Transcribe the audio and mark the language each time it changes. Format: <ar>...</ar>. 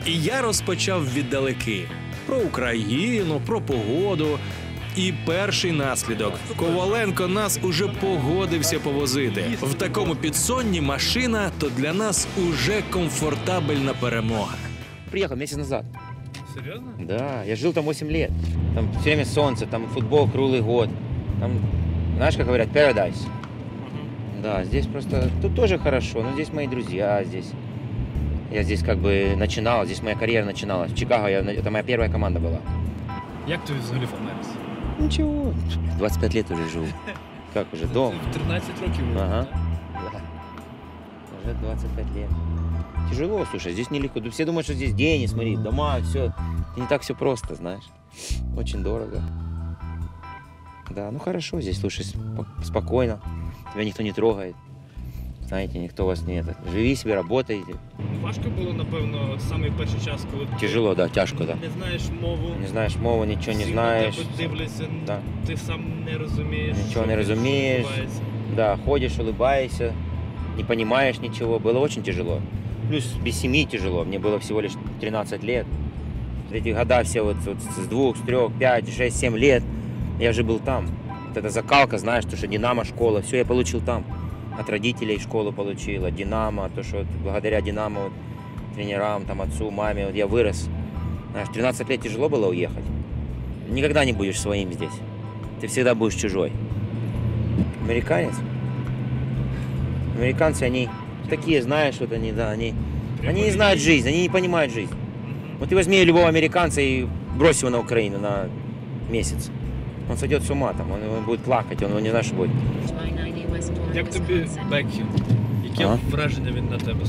<uk>І я розпочав віддалеки. Про Україну, про погоду. І перший наслідок. Коваленко нас уже погодився повозити. В такому підсонні машина – то для нас уже комфортабельна перемога.</uk> <ru>Приехал месяц назад.</ru> <uk>Серйозно?</uk> <ru>Да, я жил там 8 лет. Там все время солнце, там футбол круглый год. Там, знаешь, как говорят, paradise. Да, здесь просто, тут тоже хорошо, но здесь мои друзья, здесь. Я здесь как бы начинал, здесь моя карьера начиналась. В Чикаго это моя первая команда была.</ru> <uk>Як тобі взагалі в Америці?</uk> <ru>Ничего, 25 лет уже живу. Как уже, дом?</ru> <uk>В 13 років.</uk> <ru>Ага, да. Уже 25 лет. Тяжело, слушай, здесь нелегко. Все думают, что здесь деньги, смотри, дома, все. Это не так все просто, знаешь. Очень дорого. Да, ну хорошо, здесь, слушай, спокойно. Тебя никто не трогает. Знаете, никто вас не... Живи себе, работайте.</ru> <uk>Важко було, напевно, самий перший час, коли...</uk> <ru>Тяжело, да, тяжко, да.</ru> <uk>Не знаєш мову.</uk> <ru>Не знаешь мову, ничего не знаешь.</ru> <uk>Всі на тебе дивляться,</uk> <ru>Да.</ru> <uk>ти сам не розумієш.</uk> <ru>Ничего не разумеешь. Да, ходишь, улыбаешься, не понимаешь ничего. Было очень тяжело. Плюс без семьи тяжело. Мне было всего лишь 13 лет. Эти года все вот с 2, с 3, 5, 6, 7 лет я уже был там. Вот эта закалка, знаешь, то, что Динамо, школа, все я получил там. От родителей школу получил, от Динамо, то, что вот благодаря Динамо, вот, тренерам, там, отцу, маме, вот я вырос. Знаешь, 13 лет тяжело было уехать. Никогда не будешь своим здесь. Ты всегда будешь чужой. Американец? Американцы, они такие, знаешь, вот они, да, они не знают жизнь, они не понимают жизнь. Вот ты возьми любого американца и брось его на Украину на месяц. Он сойдет с ума, там, он будет плакать, он не знает, что будет.</ru> <uk>Як тобі Бекхем? Яке враження він на тебе?</uk>